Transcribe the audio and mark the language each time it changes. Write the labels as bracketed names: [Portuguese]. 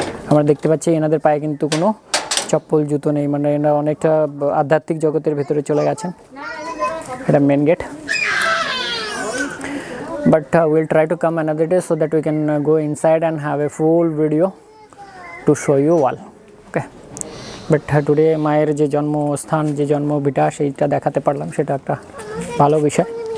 [Bangla] আমরা দেখতে পাচ্ছি এনাদের পায়ে কিন্তু কোনো চপ্পল জুতো নেই, মানে এরা অনেকটা আধ্যাত্মিক জগতের ভেতরে চলে গেছেন। [English] এটা main gate, but we'll try to come another day so that we can go inside and have a full video to show you all, okay. But today [Bangla] মায়ের যে জন্মস্থান, যে জন্মভিটা, সেইটা দেখাতে পারলাম, সেটা একটা ভালো বিষয়।